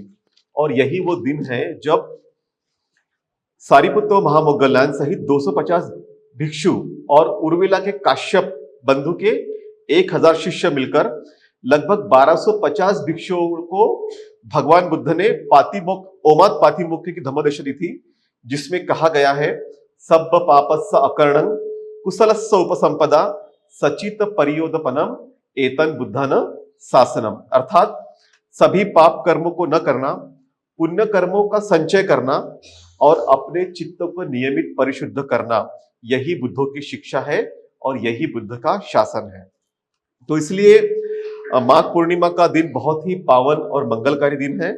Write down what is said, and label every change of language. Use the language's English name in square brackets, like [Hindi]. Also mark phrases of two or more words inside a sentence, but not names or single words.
[Hindi] और यही वो दिन है जब सारिपुत्त महामोग्गलयान सहित 250 भिक्षु और उर्मिला के काश्यप बंधु के 1000 शिष्य मिलकर लगभग 1250 भिक्षुओं को भगवान बुद्ध ने ओमात पातिमोक्ष की धम्मोपदेश दी थी, जिसमें कहा गया है, [Pali] सब्ब पापस्स अकर्णं कुशलस्स उपसंपदा सचित परियोदपनम एतन बुद्धन शासनम। [Hindi] अर्थात सभी पाप कर्मों को न करना, पुण्य कर्मों का संचय करना और अपने चित्त को नियमित परिशुद्ध करना, यही बुद्धों की शिक्षा है और यही बुद्ध का शासन है। तो इसलिए माघ पूर्णिमा का दिन बहुत ही पावन और मंगलकारी दिन है।